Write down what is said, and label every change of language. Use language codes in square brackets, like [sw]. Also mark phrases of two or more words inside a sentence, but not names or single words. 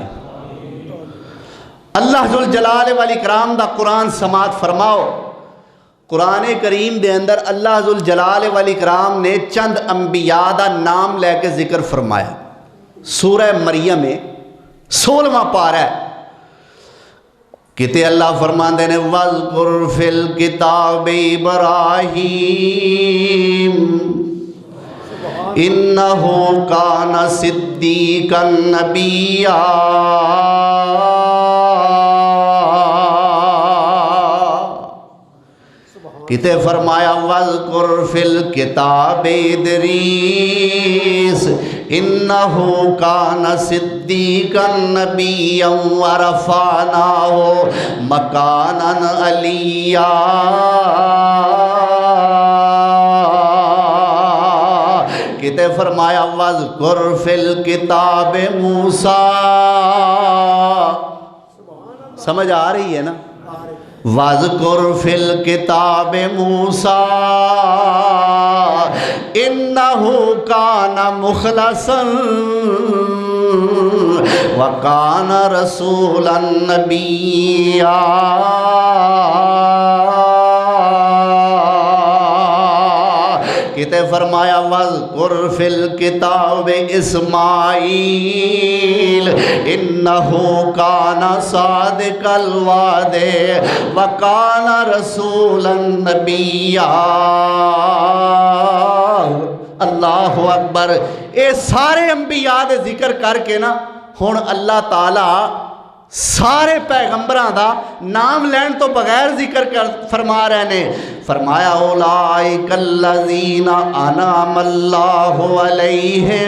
[ar] اللہ ذو الجلال والاکرام [pa] دا قرآن سماعت فرماؤ. قرآن کریم دے اندر [ar] اللہ ذو الجلال والاکرام [pa] نے چند انبیاء دا نام لیکے ذکر فرمایا. [ur] سورہ مریم میں 16واں پارہ ہے. [pa] کتے اللہ فرماتے نے [ar] واذکر فی الکتاب ابراہیم انہ کان صدیقا نبیا. [pa] کتے فرمایا [ar] واذکر فی الکتاب ادریس انہ کان صدیقا نبیا و رفعناہ مکانا علیا. [pa] کتے فرمایا [ar] واذکر فی الکتاب موسی. [pa] سمجھ آ رہی ہے نا? [ar] واذکر فی الکتاب موسی انہ کان مخلصا و کان رسولا نبیا. [pa] کتے فرمایا [ar] واذکر فی الکتاب اسماعیل انہ کان صادق الوعد و کان رسولا نبیا. اللہ اکبر. [pa] اے سارے انبیاء دے ذکر کر کے نا ہن اللہ تعالی سارے پیغمبراں دا نام لین تو بغیر ذکر فرما رہے نے. [ar] فرمایا اولئک الذین انعم اللہ علیہم.